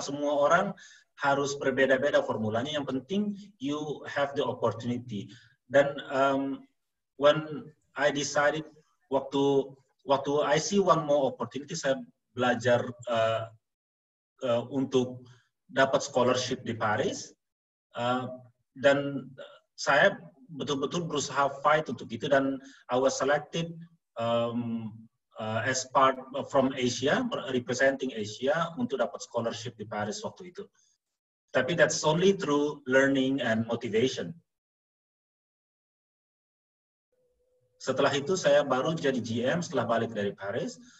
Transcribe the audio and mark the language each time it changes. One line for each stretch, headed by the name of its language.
Indonesian: Semua orang harus berbeda-beda formulanya. Yang penting
English: you have the opportunity. Dan when I decided, waktu I see one more opportunity,
Indonesian: saya belajar untuk dapat scholarship di Paris. Dan saya betul-betul berusaha fight untuk itu, dan
English: I was selected as part from Asia, representing Asia,
Indonesian: untuk dapat scholarship di Paris waktu itu.
English: Tapi that's only through learning and motivation.
Indonesian: Setelah itu saya baru jadi GM setelah balik dari Paris.